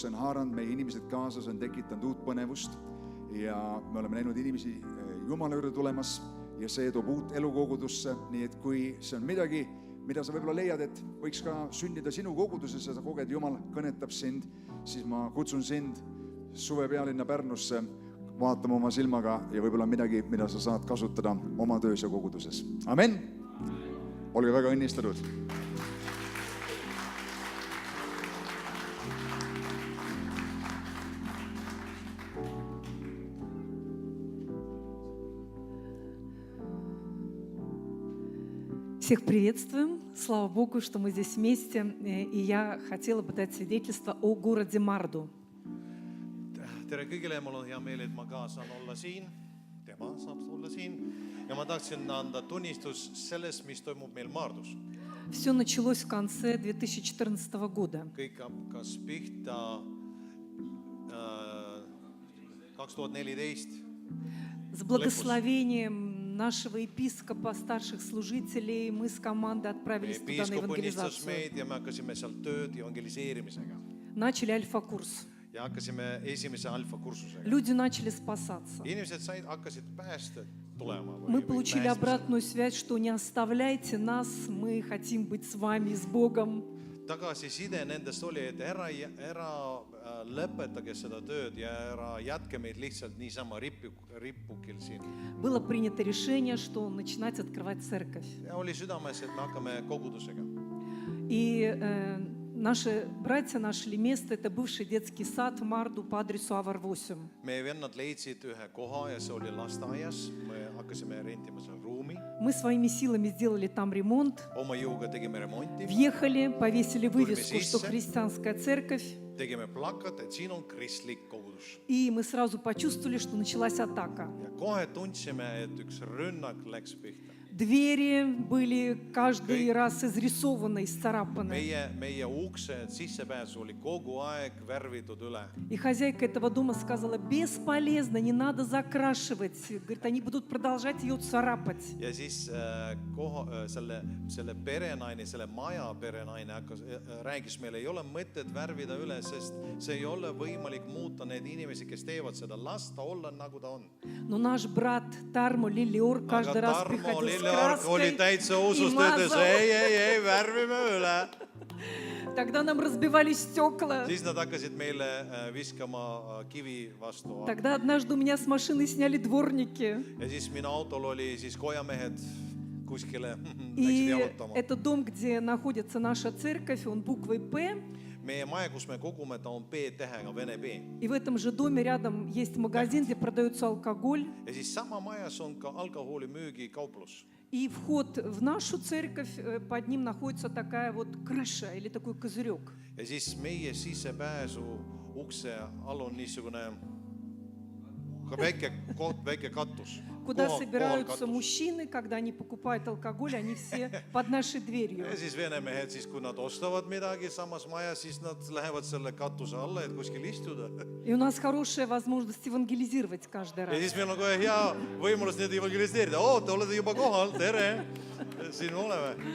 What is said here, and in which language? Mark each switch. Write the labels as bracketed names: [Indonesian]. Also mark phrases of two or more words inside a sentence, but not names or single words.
[Estonian] see on haaranud meie inimesed kaasa, see on tekitanud uut põnevust ja me oleme näinud inimesi Jumala juurde tulemas ja see toob uut elukogudusse, nii et kui see on midagi, mida sa võib-olla leiad, et võiks ka sündida sinu koguduses ja sa koged, Jumal kõnetab sind, siis ma kutsun sind suve pealinna Pärnusse vaatama oma silmaga ja võib-olla midagi, mida sa saad kasutada oma töös ja koguduses. Amen! Olge väga õnnistatud! [Russian] Всех приветствуем. Слава Богу, что мы здесь вместе. И я хотела бы дать свидетельство о городе Марду. [Estonian] Tere kõigile, mul on hea meel, et ma ka saan olla siin. Tema saab olla siin. Ja ma tahtsin anda tunnistus sellest, mis toimub meil Mardus. [Russian] Все началось в конце 2014 года. [Estonian] Kõik hakkas pihta 2014. [Russian] С благословением нашего епископа, старших служителей, мы с командой отправились туда на евангелизацию. [Estonian] Ja me hakkasime seal tööd evangeliseerimisega. [Russian] Начали альфа-курс. [Estonian] Ja hakkasime esimese alfa-kursusega. [Russian] Люди начали спасаться. [Estonian] Inimesed hakkasid päästed tulema. [Russian] Мы получили обратную связь, что не оставляйте нас, мы хотим быть с вами, с Богом. [Estonian] Tagasiside nendest oli, et ära lõpetage seda tööd ja ära jätke meid lihtsalt niisama rippukil siin. [Russian] Было принято решение, что начинать открывать церковь. [Estonian] Ja oli südames, et me hakkame kogudusega. [Russian] И наши братья нашли место, это бывший детский сад в Марду по адресу Avar 8. [Estonian] Meie vennad leidsid ühe koha ja see oli lasteaias. Me hakkasime rentima seal ruumi. [Russian] Мы своими силами сделали там ремонт. [Estonian] Oma jõuga tegime remonti. [Russian] Въехали, повесили вывеску, что христианская церковь. [Estonian] Tegime plakat, et siin on kristlik kogudus. [Russian] И мы сразу почувствовали, что началась атака. [Estonian] Ja kohe tundsime, et üks rünnak läks pihta. [Russian] Двери были каждый раз изрисованы, исцарапаны. [Estonian] Meie uksed sissepääs oli kogu aeg värvitud üle. [Russian] И хозяйка этого дома сказала, бесполезно, не надо закрашивать. Говорит, они будут продолжать ее царапать. [Estonian] Ja siis selle perenaine, selle maja perenaine räägis meile, ei ole mõtet värvida üle, sest see ei ole võimalik muuta need inimesi, kes teevad seda. Las ta olla nagu ta on. [Russian] Но наш брат Тармо Лилиор каждый раз приходил с [Estonian] oli täitsa usust, ütles, ei, värvime üle. [Russian] Тогда нам разбивали стекла. [Estonian] Siis nad hakkasid meile viskama kivi vastu. [Russian] Тогда однажды у меня с машины сняли дворники. [Estonian] Ja siis minu autol oli siis kojamehed kuskile [Russian] И этот дом, где находится наша церковь, он буквой П. [Estonian] Meie maja, kus me kogume, ta on B-tähega, Vene B. [Russian] И в этом же доме рядом есть магазин, где продается алкоголь. [Estonian] Ja siis sama majas on ka alkoholimüügi kauplus. [Russian] И вход в нашу церковь, под ним находится такая вот крыша или такой козырек. [Estonian] Ja siis meie sissepääsu ukse all on niisugune väike katus. [Russian] Куда собираются мужчины, когда они покупают алкоголь, они все под нашей дверью. [Estonian] Ja siis vene mehed, siis kui nad ostavad midagi samas majas, siis nad lähevad selle katuse alla, et kuskil istuda. [Russian] И у нас хорошая возможность евангелизировать каждый раз. [Estonian] Ja siis meil on kohe hea võimalus neid evangeliseerida. Te olete juba kohal, tere, siin oleme.